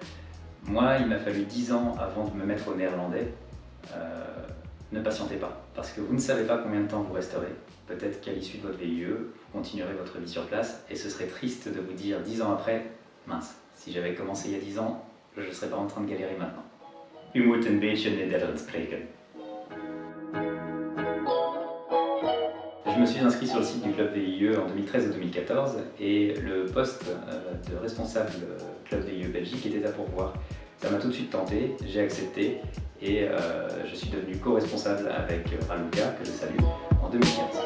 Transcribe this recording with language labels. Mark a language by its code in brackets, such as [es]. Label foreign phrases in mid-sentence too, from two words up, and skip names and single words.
[fr] Moi, il m'a fallu 10 ans avant de me mettre au néerlandais. Ne patientez pas, parce que vous ne savez pas combien de temps vous resterez. Peut-être qu'à l'issue de votre VIE, vous continuerez votre vie sur place et ce serait triste de vous dire 10 ans après, mince, si j'avais commencé il y a 10 ans, je ne serais pas en train de galérer maintenant. [nl] U moet een beetje Nederlands spreken. [fr] Je me suis inscrit sur le site du club VIE en 2013 et 2014 et le poste de responsable club VIE Belgique était à pourvoir. Ça m'a tout de suite tenté, j'ai accepté et je suis devenu co-responsable avec Raluca, que je salue, en 2015.